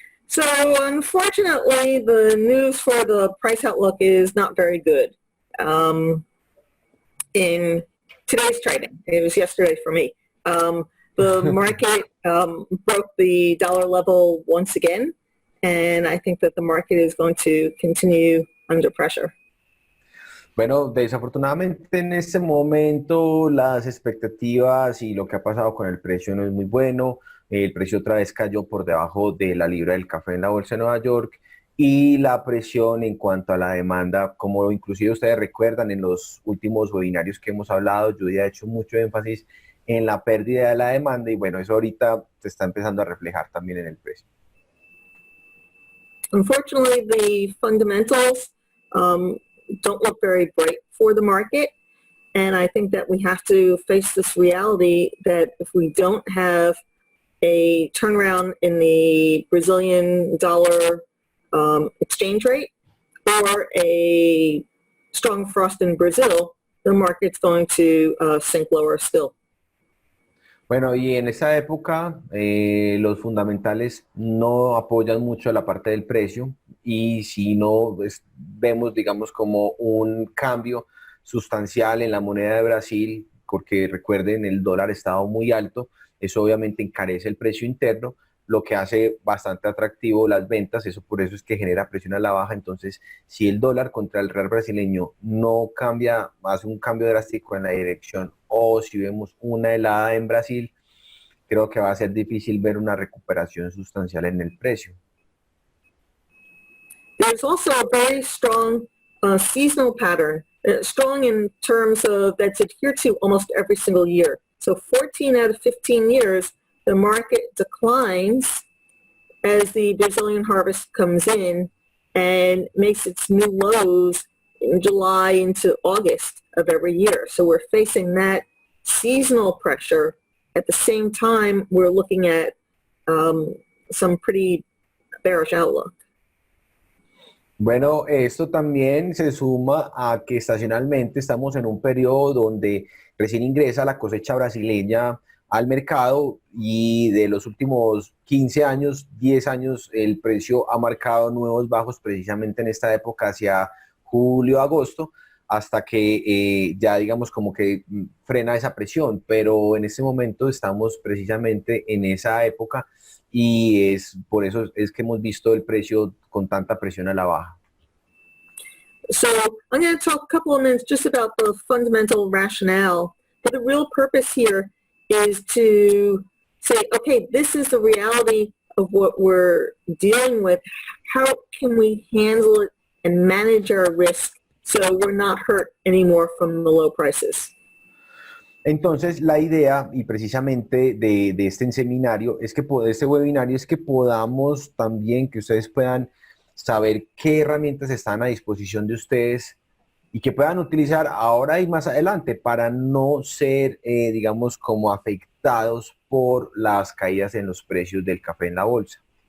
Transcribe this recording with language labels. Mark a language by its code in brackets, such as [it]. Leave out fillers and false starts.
[en] So, unfortunately, the news for the price outlook is not very good. Um, in today's trading, it was yesterday for me. The market broke the dollar level once again, and I think that the market is going to continue under pressure. [es] Bueno, desafortunadamente en este momento las expectativas y lo que ha pasado con el precio no es muy bueno. El precio otra vez cayó por debajo de la libra del café en la bolsa de Nueva York, y la presión en cuanto a la demanda, como inclusive ustedes recuerdan en los últimos webinarios que hemos hablado, yo ya he hecho mucho énfasis en la pérdida de la demanda, y bueno, eso ahorita se está empezando a reflejar también en el precio. [en] Unfortunately, the fundamentals don't look very bright for the market. And I think that we have to face this reality that if we don't have a turnaround in the Brazilian dollar exchange rate or a strong frost in Brazil, the market's going to sink lower still. [es] Bueno, y en esa época los fundamentales no apoyan mucho la parte del precio y si no vemos, digamos, como un cambio sustancial en la moneda de Brasil, porque recuerden, el dólar estaba muy alto, eso obviamente encarece el precio interno, lo que hace bastante atractivo las ventas, eso por eso es que genera presión a la baja. Entonces, si el dólar contra el real brasileño no cambia, hace un cambio drástico en la dirección, o si vemos una helada en Brasil, creo que va a ser difícil ver una recuperación sustancial en el precio. [en] There's also a very strong seasonal pattern, strong in terms of that's adhered to almost every single year. So 14 out of 15 years, the market declines as the Brazilian harvest comes in and makes its new lows in July into August of every year. So we're facing that seasonal pressure. At the same time, we're looking at some pretty bearish outlook. [es] Bueno, esto también se suma a que estacionalmente estamos en un periodo donde recién ingresa la cosecha brasileña al mercado y de los últimos 15 años, 10 años, el precio ha marcado nuevos bajos precisamente en esta época hacia julio, agosto, hasta que ya digamos como que frena esa presión, pero en este momento estamos precisamente en esa época y es por eso es que hemos visto el precio con tanta presión a la baja. [en] So I'm going to talk a couple of minutes just about the fundamental rationale, but the real purpose here is to say, okay, this is the reality of what we're dealing with. How can we handle it and manage our risk so we're not hurt anymore from the low prices? [es] Entonces, la idea, y precisamente de este seminario, es que este webinario es que podamos también, que ustedes puedan saber qué herramientas están a disposición de ustedes y que puedan utilizar ahora y más adelante para no ser, digamos, como afectados por las caídas en los precios del café en la bolsa.